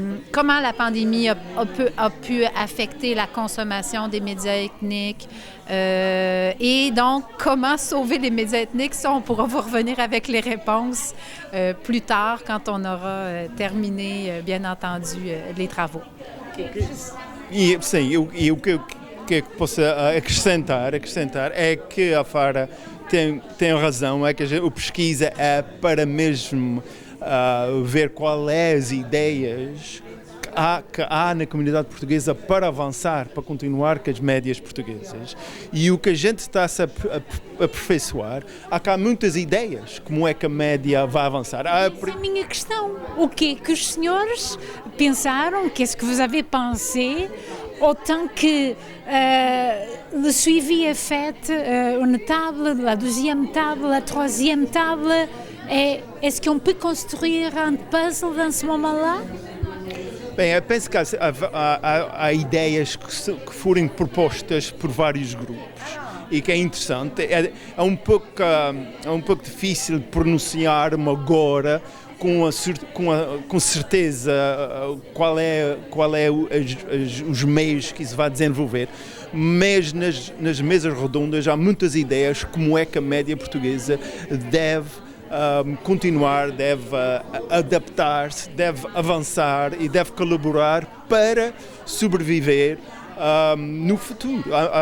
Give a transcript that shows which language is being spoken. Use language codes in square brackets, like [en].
[fr] Comment la pandémie a pu affecter la consommation des médias ethniques, et donc comment sauver les médias ethniques. Ça, on pourra vous revenir avec les réponses plus tard quand on aura terminé, bien entendu, les travaux. [pt] Sim, e o que posso acrescentar é que a Farra tem razão, é que a pesquisa é para mesmo ver quais as ideias que há na comunidade portuguesa para avançar, para continuar com as médias portuguesas. E o que a gente está a se aperfeiçoar, há cá muitas ideias como é que a média vai avançar. Essa é a minha questão. O que é que os senhores pensaram? [fr] Qu'est-ce que vous avez pensé autant que le suivi est fait, une table, la deuxième table, la troisième table, est-ce qu'on peut construire un puzzle dans ce moment-là? [pt] Bem, eu penso que há ideias que forem propostas por vários grupos e que é interessante. É um pouco difícil pronunciar-me agora com certeza qual é os meios que isso vai desenvolver, mas nas mesas redondas há muitas ideias como é que a média portuguesa deve continuar, deve adaptar-se, deve avançar e deve colaborar para sobreviver no futuro.